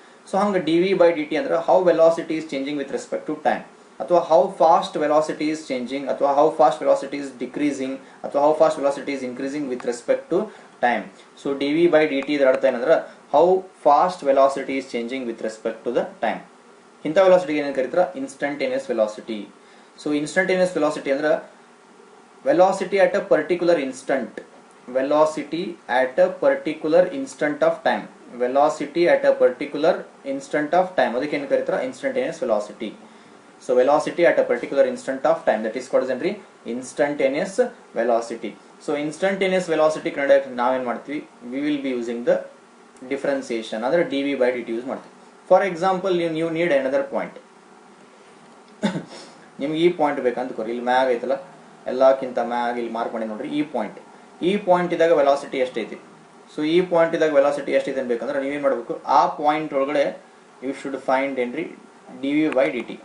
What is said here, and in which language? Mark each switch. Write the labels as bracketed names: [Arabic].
[English] So ಹಂಗೆ dv/dt ಅಂದ್ರೆ how velocity is changing with respect to time, ಅಥವಾ how fast velocity is changing, ಅಥವಾ how fast velocity is decreasing, ಅಥವಾ how fast velocity is increasing with respect to time. So dv/dt [Kannada] ಇದರ ಅರ್ಥ ಏನಂದ್ರೆ [English] How fast velocity is changing with respect to the time. [Kannada] ಇಂಥ ವೆಲಾಸಿಟಿಗೆ ಏನೇನು ಕರೀತಾರೆ, [English] Instantaneous velocity. So instantaneous velocity ಅಂದ್ರೆ velocity at a particular instant velocity at a particular instant of time. Velocity at a particular instant of time, [Kannada] ಅದಕ್ಕೆ ಏನು ಕರೀತಾರೆ [English] instantaneous velocity. So velocity at a particular instant of time, that is called as instantaneous velocity. So instantaneous velocity [Kannada] ಕಂಡುಹಿಡಿಯಕ್ಕೆ ನಾವೇನು ಮಾಡ್ತೀವಿ, [English] we will be using the differentiation ಅಂದ್ರೆ dv by dt [Kannada] use ಮಾಡ್ತೀವಿ. [English] For example, you need another point. [Kannada] ನಿಮ್ಗೆ ಈ point ಬೇಕಂತ ಕೊರಿ, ಇಲ್ಲಿ ಮ್ಯಾಗ್ ಐತಲ್ಲ, ಎಲ್ಲಕ್ಕಿಂತ ಮ್ಯಾಗ್ ಇಲ್ಲಿ ಮಾರ್ಕ್ ಮಾಡಿ ನೋಡ್ರಿ, ಈ ಪಾಯಿಂಟ್ ಇದ್ದಾಗ ವೆಲಾಸಿಟಿ ಎಷ್ಟೈತಿ. ಸೊ ಈ ಪಾಯಿಂಟ್ ಇದ್ದಾಗ ವೆಲಾಸಿಟಿ ಎಷ್ಟೈತೆ ಅನ್ಬೇಕಂದ್ರೆ ನೀವೇನ್ ಮಾಡಬೇಕು, ಆ ಪಾಯಿಂಟ್ ಒಳಗಡೆ [English] you should find [Kannada] ಏನ್ರಿ D V by D T.